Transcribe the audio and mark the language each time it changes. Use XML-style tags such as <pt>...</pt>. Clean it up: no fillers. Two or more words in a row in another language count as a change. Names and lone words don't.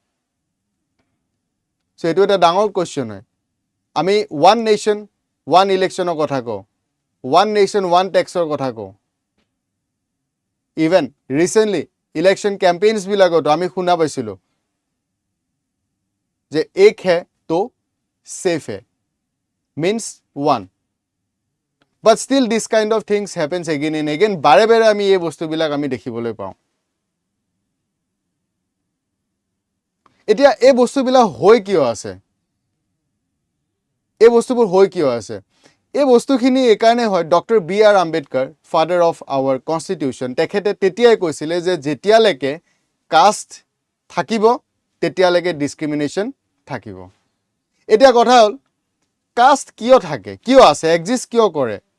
<as>চ' এইটো এটা ডাঙৰ কুৱেশ্যন হয় আমি</as> <en>one nation one election</en> <as>কথা কওঁ</as> <en>one nation one tax</en> <as>কথা কওঁ</as> <en>even recently election</en> <as>কেম্পেইনছবিলাকতো আমি শুনা পাইছিলোঁ যে</as> <hi>एक है तो सेफ है</hi> <as>means 1.</as> <en>But still this kind of things happens again and again.</en> <as>বাৰে বাৰে আমি এই বস্তুবিলাক আমি দেখিবলৈ পাওঁ. এতিয়া এই বস্তুবিলাক হৈ কিয় আছে? এই বস্তুবোৰ হৈ কিয় আছে এই বস্তুখিনি একাৰণে হয় ডক্টৰ বি আৰ আম্বেদকাৰ</as> <en>father of our constitution</en> <as>তেখেতে তেতিয়াই কৈছিলে যে যেতিয়ালৈকে কাষ্ট থাকিব তেতিয়ালৈকে ডিসক্ৰিমিনেশ্যন থাকিব এতিয়া কথা হ'ল কাষ্ট কিয় থাকে কিয় আছে এক্সিষ্ট কিয় কৰে</as>